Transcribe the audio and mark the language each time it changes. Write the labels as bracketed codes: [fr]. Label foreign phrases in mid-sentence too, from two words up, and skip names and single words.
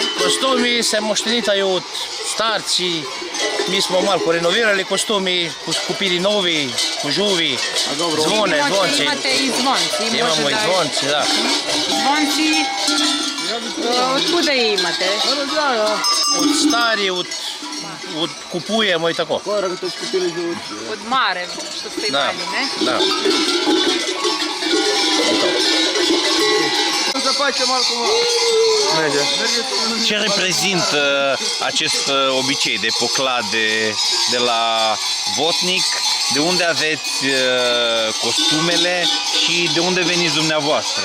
[hr] Kostumi se moštenitaju od starci, mi smo malo renovirali kostumi, kupili novi, kožuvi, zvone, zvonci. Imate i zvonci. Imamo i zvonci, da. Zvonci, od kuda imate? Od stari, od kupujemo i tako. Od Mare, što ste Da, imali, ne? da. [ro] Ce reprezintă acest obicei de poclade de la Votnic? De unde aveți costumele și de unde veniți dumneavoastră?